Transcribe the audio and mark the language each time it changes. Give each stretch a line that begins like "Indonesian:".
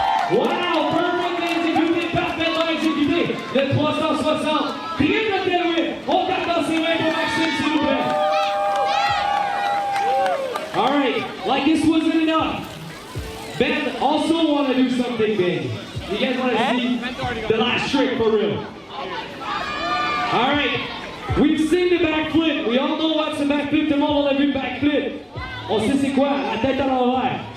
French: Wow, perfect exécuté, parfaitement exécuté. Le 360, triple tail whip. On tape dans ses mains pour Maxime, s'il vous plaît.
English: All right, like this wasn't enough. Ben also want to do something big. You guys want to see the last trick for real? All right, we've seen the backflip. We all know what's a backflip.
French: Tout le monde a vu le backflip. On sait c'est quoi, la tête à l'envers.